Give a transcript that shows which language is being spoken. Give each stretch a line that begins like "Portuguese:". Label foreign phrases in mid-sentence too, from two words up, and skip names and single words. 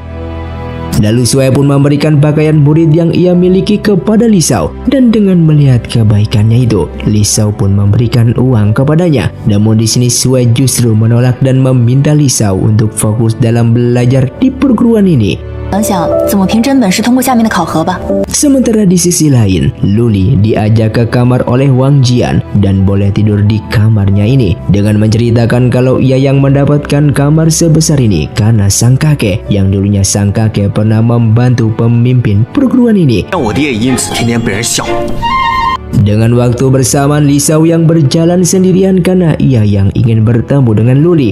Indonesian: Lalu Sue pun memberikan pakaian murid yang ia miliki kepada Li Shao, dan dengan melihat kebaikannya itu, Li Shao pun memberikan uang kepadanya. Namun di sini Sue justru menolak dan meminta Li Shao untuk fokus dalam belajar di perguruan ini.
Chinese: 想想怎么凭真本事通过下面的考核吧。
Indonesian: Sementara di sisi lain, Luli diajak ke kamar oleh Wang Jian dan boleh tidur di kamarnya ini dengan menceritakan kalau ia yang mendapatkan kamar sebesar ini karena sang kakek yang dulunya sang kakek pernah membantu pemimpin perguruan ini.
Chinese: 但我爹也因此天天被人笑。
Indonesian: Dengan waktu bersamaan Li Xiao yang berjalan sendirian karena ia yang ingin bertemu dengan Luli.